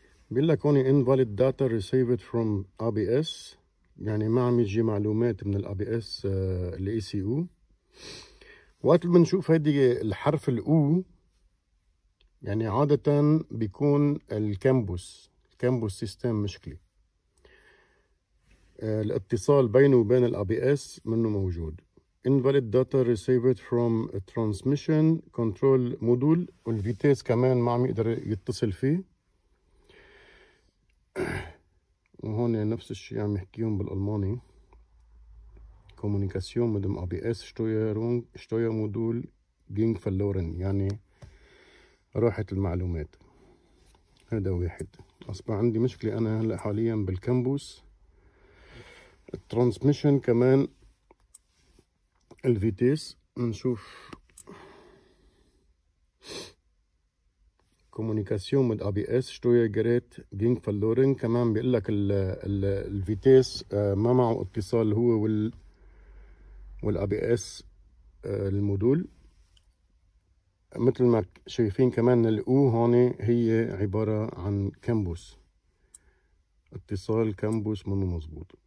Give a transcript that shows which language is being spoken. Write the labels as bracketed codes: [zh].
[ar] بيقول لك هون [en] invalid data received from ABS، [ar] يعني ما عم يجي معلومات من الABS ال ECU. وقت بنشوف هيدي الحرف الأو، يعني عادة بيكون الكامبوس سيستم مشكلة. الاتصال بينه وبين الABS منه موجود. [en] invalid data received from a transmission control module. [ar] والفيتيس كمان ما عم يقدر يتصل فيه. وهون نفس الشيء عم يحكيهم بالألماني. [de] Kommunikation mit dem ABS-Steuerung Steuermodul ging verloren، [ar] يعني راحت المعلومات. هذا واحد. أصبح عندي مشكلة أنا هلا حاليا بالكامبوس. الترانسميشن كمان الفيتيس. [de] نشوف Kommunikation mit ABS Steuergerät ging verloren. [ar] كمان بيقول لك الفيتيس ما معه اتصال هو والABS المودول. مثل ما شايفين كمان الأو هون هي عبارة عن كامبوس، اتصال كامبوس منه مظبوط.